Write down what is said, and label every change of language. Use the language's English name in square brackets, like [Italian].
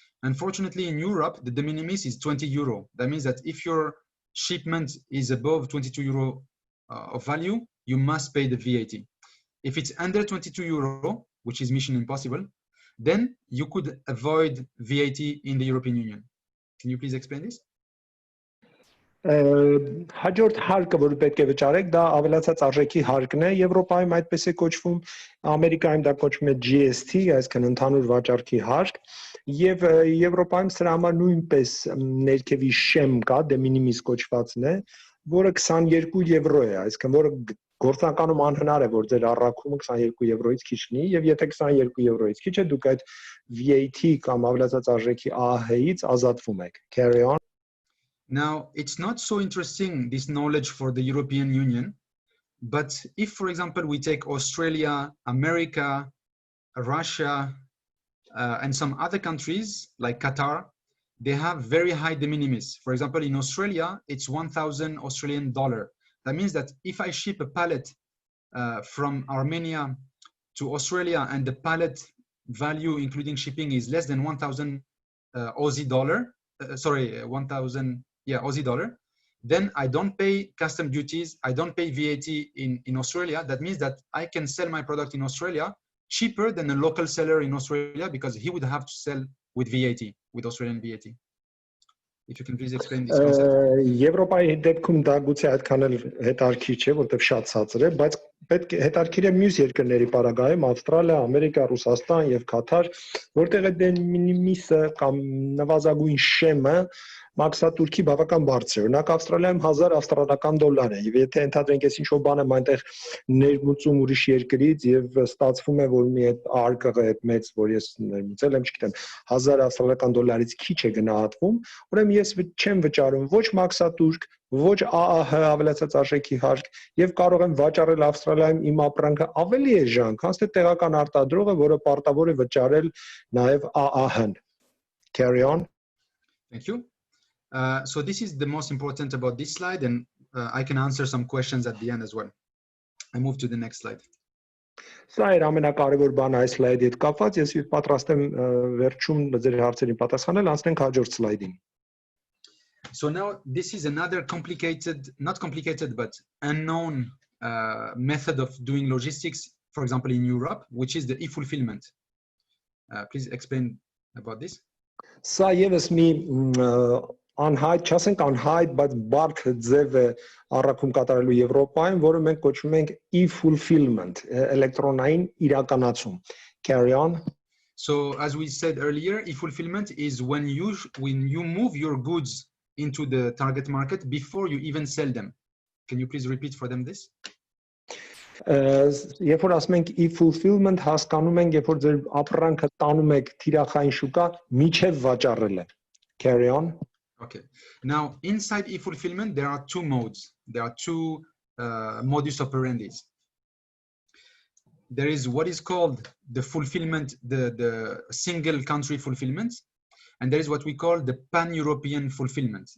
[English] Unfortunately, in Europe, the de minimis is 20 euro. That means that if your shipment is above 22 euro of value, you must pay the VAT. If it's under 22 euro, which is mission impossible, then you could avoid VAT in the European Union. Can you please explain this? [Armenian] Հաջորդ հարկը, որը պետք է վճարեք, դա ավելացած արժեքի հարկն է։ Եվրոպայում այդպես է կոչվում, Ամերիկայում դա կոչվում է GST, այսինքն ընդհանուր վաճառքի հարկ, եւ Եվրոպայում սրա համար նույնպես ներքևի շեմ կա, de minimis կոչվածն է, որը 22 եվրո է, այսինքն որը գործնականում անհնար է, որ ձեր առաքումը 22 եվրոից քիչ լինի, եւ եթե 22 եվրոից քիչ է, դուք այդ VAT կամ ավելացած արժեքի ԱՀ-ից ազատվում եք։ [English] Carry on. Now, it's not so interesting, this knowledge for the European Union, but if, for example, we take Australia, America, Russia, and some other countries like Qatar, they have very high de minimis. For example, in Australia, it's 1,000 Australian dollar. That means that if I ship a pallet from Armenia to Australia and the pallet value, including shipping, is less than 1,000 Aussie dollar, 1,000 Aussie dollar, then I don't pay custom duties, I don't pay VAT in Australia. That means that I can sell my product in Australia cheaper than a local seller in Australia because he would have to sell with VAT, with Australian VAT. If you can please explain this concept. [Armenian] Եվրոպայի դեպքում դա գուցե այդքան էլ հետարքիր չէ, որտեղ շատ ցածր է, բայց պետք է հետարքիր է մյուս երկրների պարագայում, Ավստրալիա, Ամերիկա, Ռուսաստան եւ Կատար, որտեղ է de minimis-ը կամ նվազագույն շեմը մաքսատուրքի բավական բարձր է։ Օրինակ Ավստրալիայում 1000 ավստրալիական դոլար է, եւ եթե ընդհանրենք ես ինչ-որ բան եմ այնտեղ ներմուծում ուրիշ երկրից եւ ստացվում է, որ մի այդ արկղը այդ մեծ, որ ես ներմուծել եմ, չգիտեմ, 1000 ավստրալիական դոլարից քիչ է գնահատվում, ուրեմն ես չեմ վճարում ոչ մաքսատուրք, ոչ ԱԱՀ ավելացած արժեքի հարկ եւ կարող եմ վաճառել Ավստրալիայում իմ ապրանքը ավելի էժան, քան թե տեղական արտադրողը, որը պարտավոր է վճարել նաեւ ԱԱՀ-ն։ [English] Carry on. Thank you. So this is the most important about this slide, and I can answer some questions at the end as well. I move to the next slide. [Armenian] Սա էր ամենակարևոր բանը այս սլայդի հետ կապված, ես պատրաստ եմ վերջում ձեր հարցերին պատասխանել, անցնենք հաջորդ սլայդին։ [English] So now this is another complicated, not complicated, but unknown method of doing logistics, for example, in Europe, which is the e-fulfillment. Please explain about this. [Armenian] Սա եւս մի անհայտ, չասենք անհայտ, բայց բարդ ձև է առաքում կատարելու Եվրոպայում, որը մենք կոչում ենք e-fulfillment, էլեկտրոնային իրականացում։ [English] Carry on. So as we said earlier, e-fulfillment is when you move your goods into the target market before you even sell them. Can you please repeat for them this? [Armenian] Երբ որ ասում ենք e-fulfillment, հասկանում ենք, երբ որ ձեր ապրանքը տանում եք թիրախային շուկա, միջև վաճառելը։ [English] Carry on. Okay. Now, inside e-fulfillment, there are two modes. There are two modus operandi. There is what is called the fulfillment, the single country fulfillment, and there is what we call the pan-European fulfillment.